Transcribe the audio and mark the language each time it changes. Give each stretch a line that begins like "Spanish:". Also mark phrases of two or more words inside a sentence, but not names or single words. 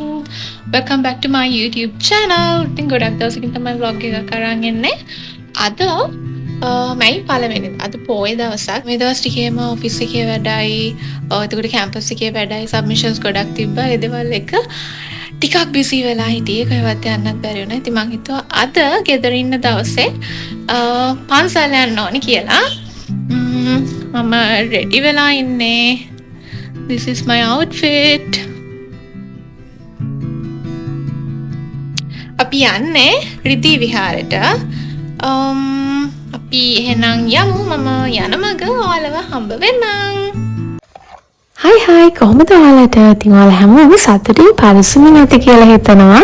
English: Welcome back to my YouTube channel.
Sinhala: ඉතින් ගොඩක් දවසකින් තමයි vlog එකක් අරන් එන්නේ. අද මයි පළවෙනි අද පොයේ දවසක්. මේ දවස් ටිකේම ඔෆිස් එකේ වැඩයි, එතකොට කැම්පස් එකේ වැඩයි, සබ්මිෂන්ස් ගොඩක් තිබ්බා. ඒ දේවල් එක ටිකක් බිසි වෙලා හිටියේ. කොහෙවත් යන්නත් බැරි වුණා. ඉතින් මං හිතුවා අද ගෙදර ඉන්න දවසේ පන්සල් යන්න ඕනි කියලා. මම රෙඩි වෙලා ඉන්නේ.
English: This is my outfit.
Sinhala: අපි යන්නේ රිදී විහාරයට. අපි එහෙනම් යමු. මම යන මග ඔයාලව හම්බ වෙන්නම්. Hi කොහොමද ඔයාලට? ඉතින් ඔයාලා හැමෝම සතුටින් පරිස්සමින් නැති කියලා හිතනවා.